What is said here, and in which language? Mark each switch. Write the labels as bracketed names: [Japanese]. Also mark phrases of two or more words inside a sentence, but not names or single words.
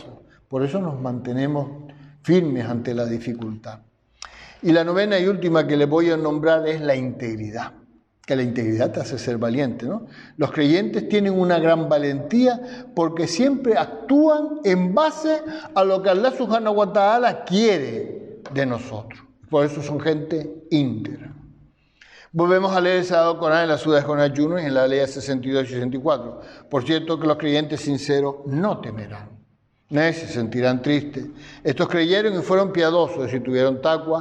[Spanish] Por eso nos mantenemos firmes ante la dificultad. Y la novena y última que les voy a nombrar es la integridad. que la integridad te hace ser valiente, ¿no? Los creyentes tienen una gran valentía porque siempre actúan en base a lo que [Arabic] الله سبحانه وتعالى [Spanish] quiere de nosotros. Por eso son gente íntegra. Volvemos a leer el Sagrado Corán en la Sura de Jonás 1 y en la ley 62 y 64. Por cierto que los creyentes sinceros no temerán. Nadie se sentirán tristes. Estos creyeron y fueron piadosos, es decir, tuvieron taqwa.